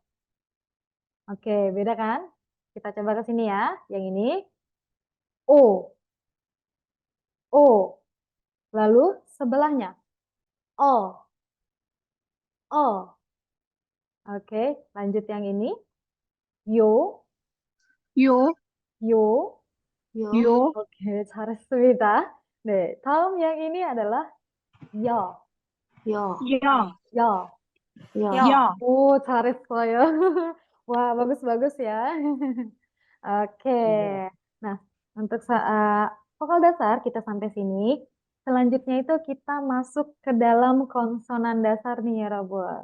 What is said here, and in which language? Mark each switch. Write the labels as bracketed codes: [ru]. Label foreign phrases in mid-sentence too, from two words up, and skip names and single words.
[id] Oke, beda kan? Kita coba ke sini ya. Yang ini O, O. Lalu sebelahnya O, O. Oke, lanjut yang ini yo, [ko] 요, yo. 요, [id] Oke, [ko] 잘했습니다. 네, 다음 [id] yang ini adalah yo, [ko] 요, Ya, yo. 요. ya. [id] Oh, 잘했어요. Wah, bagus-bagus ya. Oke. Nah, untuk vokal dasar kita sampai sini. Selanjutnya itu kita masuk ke dalam konsonan dasar nih ya, Robot.